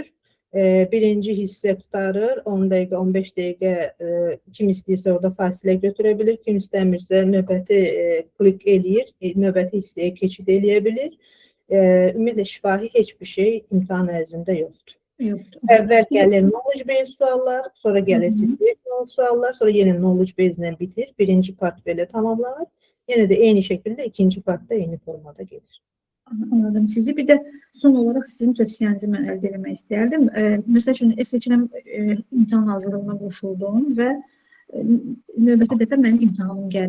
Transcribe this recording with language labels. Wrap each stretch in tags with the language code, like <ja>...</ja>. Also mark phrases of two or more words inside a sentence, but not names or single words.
<az>Birinci hissə qutarır, 10 dəqiqə, 15 dəqiqə kim istəyirsə orada fasilə götürə bilir, kim istəmirsə növbəti klik eləyir, növbəti hissəyə keçid eləyə bilir. Ümumiyyətlə şifahi heç bir şey imtahan ərzində yoxdur. Əvvəl gəlir</az> <en>knowledge based</en> <az>suallar, sonra gəlir</az> <en>situational suallar,</en> <az>sonra yenə</az> <en>knowledge based</en> <az>ilə bitir. Birinci part belə tamamlanır. Yenə də eyni şəkildə ikinci partda eyni formada gedir. Anladım sizi. Bir də son olaraq sizin tövsiyənizi mən əldə etmək istəyərdim. Məsəl üçün, SHM imtahan hazırlığına qoşuldum və növbəti dəfə mənim imtahanım gəlir.</az>